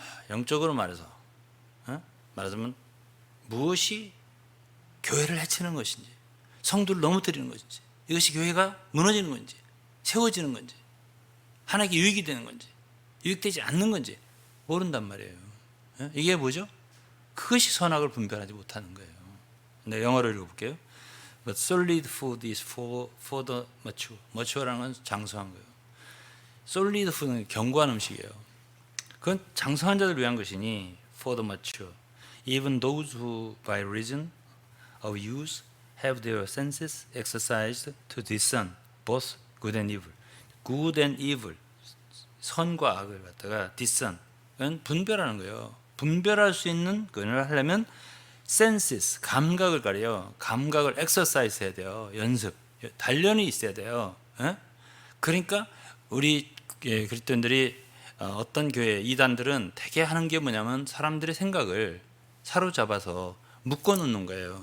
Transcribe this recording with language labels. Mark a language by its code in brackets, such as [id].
[ko] 영적으로 말해서 말하자면 무엇이 교회를 해치는 것인지, 성도를 넘어뜨리는 것인지, 이것이 교회가 무너지는 건지, 세워지는 건지, 하나님께 유익이 되는 건지, 유익되지 않는 건지 모른단 말이에요. 이게 뭐죠? 그것이 선악을 분별하지 못하는 거예요. 네, 영어로 읽어볼게요. [en] But solid food is for the mature. [ko] mature라는 건 장성한 거예요. solid food는 견고한 음식이에요. 그건 장성한 자들을 위한 것이니 [en] for the mature. Even those who by reason of use have their senses exercised to discern both good and evil. good and evil. [ko] 선과 악을 갖다가 discern. 은 분별하는 거예요. 분별할 수 있는 그걸 하려면 senses, 감각을 가려요. 감각을 exercise 해야 돼요. 연습, 단련이 있어야 돼요. 그러니까 우리 그리스도인들이 어떤 교회 이단들은 대개 하는 게 뭐냐면 사람들의 생각을 사로잡아서 묶어놓는 거예요.